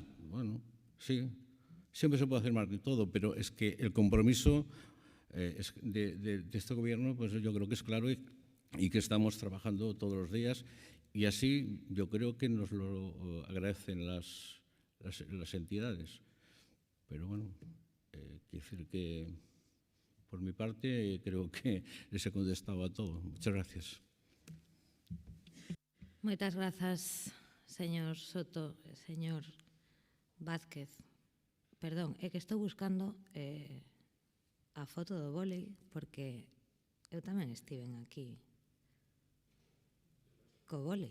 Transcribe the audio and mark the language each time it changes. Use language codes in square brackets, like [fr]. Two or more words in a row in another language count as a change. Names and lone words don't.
[es] Bueno, sí, siempre se puede hacer más de todo, pero es que el compromiso de este gobierno, pues yo creo que es claro y que estamos trabajando todos los días y así yo creo que nos lo agradecen las entidades. Pero bueno, quiero decir que por mi parte creo que les he contestado a todo. Muchas gracias. [gl] Moitas grazas, señor Soto, señor Vázquez. Perdón, é que estou buscando a foto do vólei porque eu tamén estiven aquí co vólei.